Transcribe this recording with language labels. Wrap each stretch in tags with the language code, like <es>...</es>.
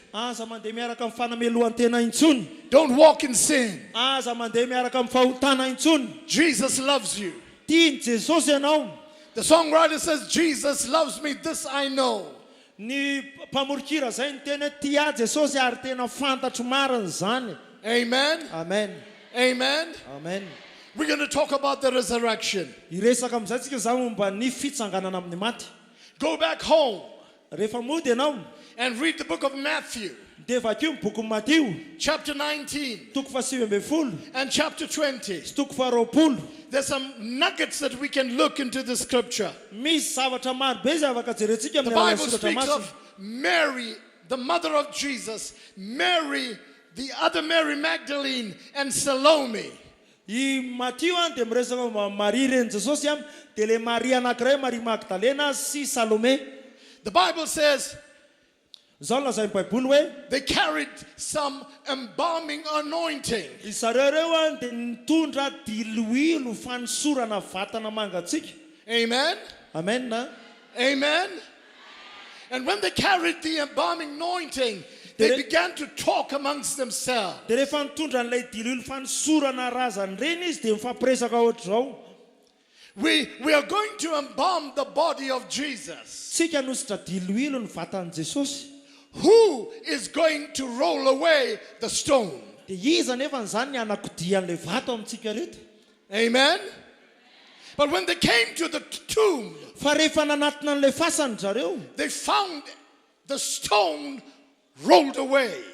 <mg>aza mandeha miaraka amin'ny fanamelohan-tena intsony.</mg> <en>Don't walk in sin.</en> <mg>Aza mandeha miaraka amin'ny fahotana intsony.</mg> <en>Jesus loves you.</en> <mg>Tiany Jesosy ianao.</mg> <en>The songwriter says, Jesus loves me, this I know.</en> <mg>Ny mpamorokira zay ny teny hoe tia Jesosy ary tena fantatro mariny zany.</mg> <en>Amen. Amen. Amen. Amen. We're going to talk about the resurrection.</en> <mg>Iresaka amin'izay tsika za momba ny fitsanganana amin'ny maty.</mg> <en>Go back home</en> <mg>Rehefa mody ianao</mg> <en>and read the book of Matthew,</en> <mg>dia vakio ny boky Matio</mg> <en>chapter 19</en> <mg>toko faha 9</mg> <en>and chapter 20.</en> <mg>sy toko faha 20.</mg> <en>There's some nuggets that we can look into the scripture.</en> <mg>Misy zavatra maro be zay afaka jerentsika</mg> <en>The</en> <mg>amin'ny</mg> <en>Bible</en> <mg>alalan'ny soratra</mg> <en>speaks</en> <mg>masina.</mg> <en>of Mary, the mother of Jesus, Mary, the other Mary Magdalene, and Salome.</en> <mg>I Matio dia miresaka momba Maria reny Jesosy dia le Maria anankiray Maria Magdalena sy Salome.</mg> <en>The Bible says</en> <mg>Zao lazay ny Baiboly hoe</mg> <en>they carried some embalming anointing.</en> <mg>I zareo reo dia nitondra diloilo fanosorana vatana mangatsika.</mg> <en>Amen.</en> <mg>Amen na.</mg> <en>Amen. And when they carried the embalming anointing, they began to talk amongst themselves.</en> <mg>Dia rehefa nitondra n'ilay diloilo fanosorana razany reny izy dia mifampiresaka ohatra zao.</mg> <en>We are going to embalm the body of Jesus.</en> <mg>Tsika nositra diloilo ny vatan'i Jesosy.</mg> <en>Who is going to roll away the stone?</en> <mg>Dia iza nefa n'izany ny anakodian'ilay vato amintsika reto.</mg> <en>Amen. But when they came to the tomb,</en> <mg>Fa rehefa nanatona n'ilay fasany zareo</mg> <en>they found the stone rolled away.</en>